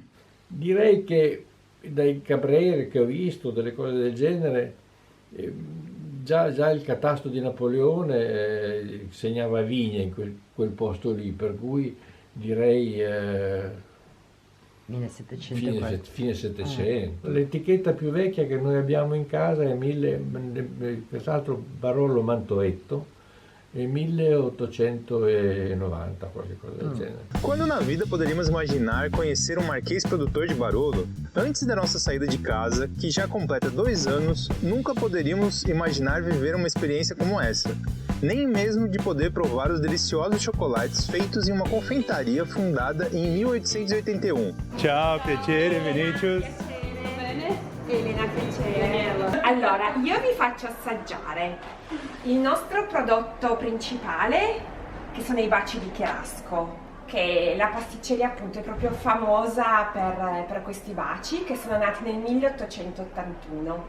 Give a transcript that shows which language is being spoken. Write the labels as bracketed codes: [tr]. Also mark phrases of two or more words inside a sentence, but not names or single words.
[it] Direi che dai Cabrere che ho visto, delle cose del genere, già il catasto di Napoleone segnava vigne in quel posto lì, per cui direi 1700. fine 700. L'etichetta più vecchia che noi abbiamo in casa è quest'altro Barolo Mantoetto, è 1890, qualche cosa del genere. [pt] Quando na vida poderíamos imaginar conhecer um marquês produtor de Barolo? Antes da nossa saída de casa, que já completa 2 anos, nunca poderíamos imaginar viver uma experiência como essa. Nem mesmo de poder provar os deliciosos chocolates feitos em uma confeitaria fundada em 1881. [it] Ciao, piacere, Vinicius. Elena, piacere. Allora, io vi faccio assaggiare il nostro prodotto principale, che sono i baci di Cherasco, che la pasticceria appunto è proprio famosa per questi baci, che sono nati nel 1881.